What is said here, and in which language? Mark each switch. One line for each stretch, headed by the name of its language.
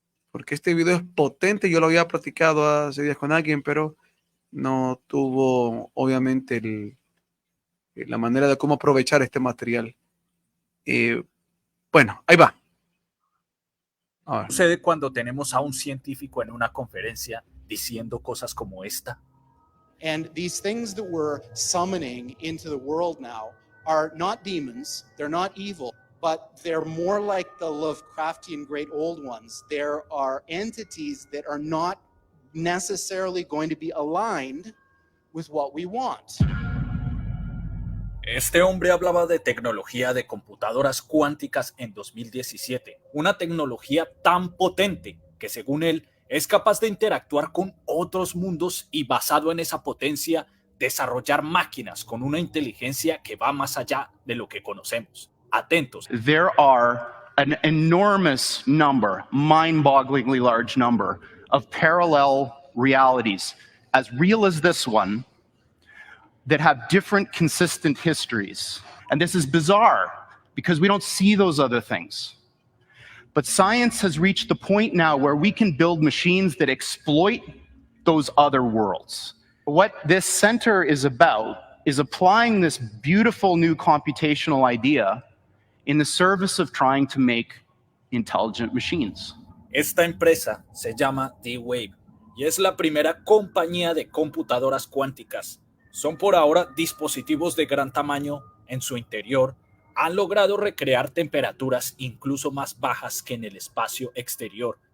Spanish: Porque este video es potente. Yo lo había platicado hace días con alguien, pero no tuvo, obviamente, la manera de cómo aprovechar este material. Bueno, ahí va. ¿Qué sucede cuando tenemos a un científico en una conferencia diciendo cosas como esta?
English: And these things that we're summoning into the world now are not demons, they're not evil, but they're more like the Lovecraftian great old ones. There are entities that are not necessarily going to be aligned with what we want.
Spanish: Este hombre hablaba de tecnología de computadoras cuánticas en 2017, una tecnología tan potente que según él es capaz de interactuar con otros mundos y basado en esa potencia desarrollar máquinas con una inteligencia que va más allá de lo que conocemos. Atentos.
English: There are an enormous number, mind-bogglingly large number of parallel realities, as real as this one, that have different consistent histories. And this is bizarre because we don't see those other things. But science has reached the point now where we can build machines that exploit those other worlds. What this center is about is applying this beautiful new computational idea in the service of trying to make intelligent machines.
Spanish: Esta empresa se llama D-Wave y es la primera compañía de computadoras cuánticas. Son por ahora dispositivos de gran tamaño. En su interior han logrado recrear temperaturas incluso más bajas que en el espacio exterior.